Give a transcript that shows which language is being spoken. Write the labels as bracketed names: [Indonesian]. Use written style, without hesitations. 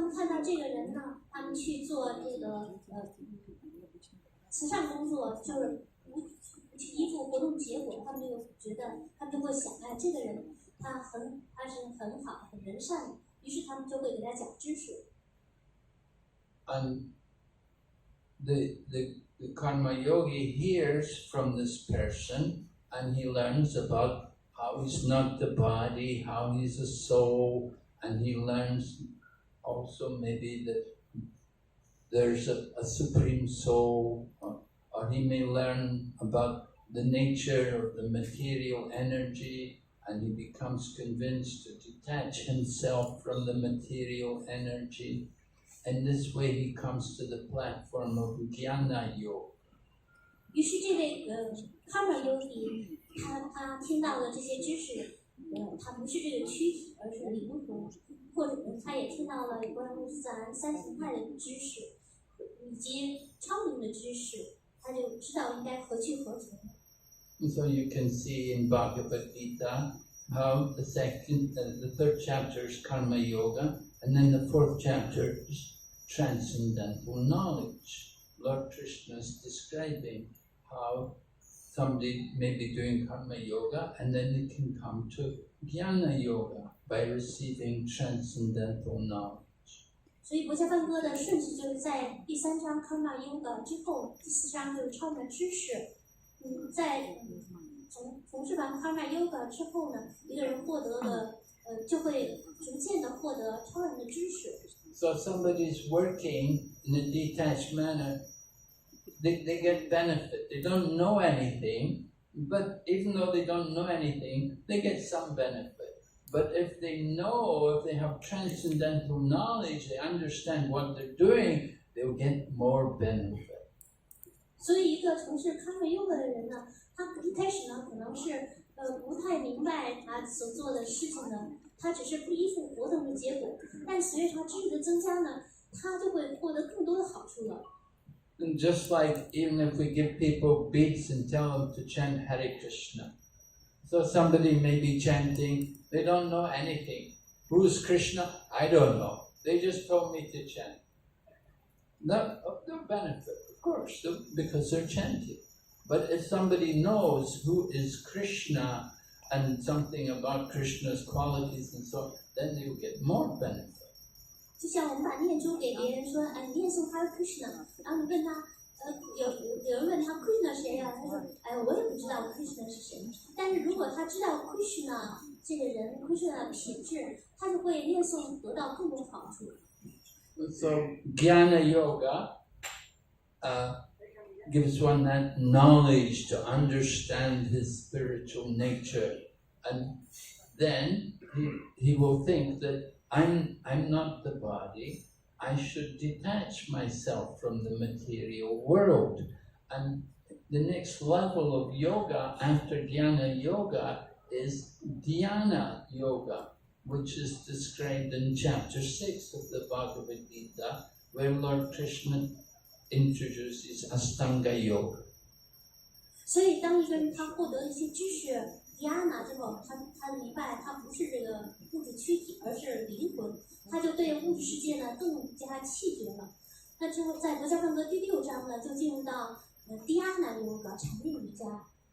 [Chinese] 他们看到这个人呢，他们去做这个慈善工作，就是不去依附活动结果，他们就觉得，他们就会想，哎，这个人他是很好、很仁善的，于是他们就会给他讲知识。 [English] And the karma yogi hears from this person, and he learns about how he's not the body, how he's a soul, and he learns also maybe that there's a supreme soul, or he may learn about the nature of the material energy, and he becomes convinced to detach himself from the material energy. And this way he comes to the platform of Jnana Yoga. [Chinese] 于是这位Karma Yogi，他听到了这些知识，他不是这个躯体，而是灵魂，或者他也听到了有关于自然三形态的知识，以及超灵的知识，他就知道应该何去何从。 [English] So you can see in Bhagavad Gita how the third chapter is Karma Yoga, and then the fourth chapter is transcendental knowledge. Lord Krishna is describing how somebody may be doing Karma Yoga, and then they can come to Jnana Yoga by receiving transcendental knowledge. [Chinese] 所以博伽梵歌的顺序就是在第3章 Karma Yoga 之后，第4章就是超人知识。在从事完 Karma Yoga 之后呢，一个人获得的就会逐渐的获得超人的知识。 [English] So somebody is working in a detached manner, they get benefit. They don't know anything, but even though they don't know anything, they get some benefit. But if they have transcendental knowledge, they understand what they're doing, they'll get more benefit. [Chinese] 所以一个从事 Karma Yoga 的人呢，他一开始呢可能是不太明白他所做的事情呢，他只是不依附活动的结果，但随着他知识的增加呢，他就会获得更多的好处了。 [English] And just like even if we give people beads and tell them to chant Hare Krishna, so somebody may be chanting, they don't know anything. Who's Krishna? I don't know. They just told me to chant. No benefit, of course, because they're chanting. But if somebody knows who is Krishna and something about Krishna's qualities and so on, then they will get more benefit. [Chinese] 就像我们把念珠给别人说，哎，你念诵 Hare Krishna， 然后你问他，有人问他 Krishna 谁呀？他说，哎，我也不知道 Krishna 是谁。但是如果他知道 Krishna 这个人 Krishna 的品质，他就会念诵得到更多好处。 [English] So Jnana Yoga gives one that knowledge to understand his spiritual nature, and then he will think that I'm not the body, I should detach myself from the material world. And the next level of yoga after Jnana Yoga is Dhyana Yoga, which is described in chapter 6 of the Bhagavad Gita, where Lord Krishna introduces Astanga Yoga. [Chinese] 所以当一个人他获得一些知识 Dhyana 之后，他明白他不是这个物质躯体，而是灵魂，他就对物质世界呢更加弃绝了。那之后在博伽梵歌第6章呢，就进入到Dhyana Yoga 禅定瑜伽。